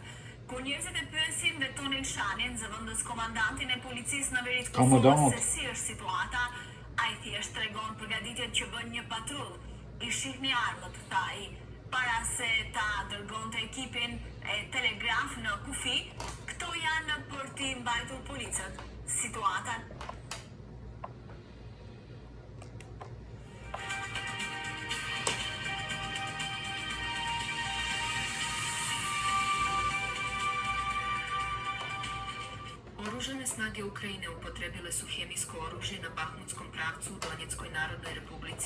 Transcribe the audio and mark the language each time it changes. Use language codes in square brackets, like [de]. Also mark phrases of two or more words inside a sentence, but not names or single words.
[sq] Kur njerëzit e pyesin Vetonin Shanin, zëvendës komandantin e policisë në veri të Kosovës, se si është situata, ai thjesht tregon përgatitjet që bën një patrull. I shihni armët, tha ai, para se ta dërgonte ekipin e Telegraf në kufi. Këto janë për t'i mbajtur policët. Situata [sr] Oružane snage Ukrajine upotrebile su hemijsko oružje na Bahmutskom pravcu u Donjeckoj narodnoj republici.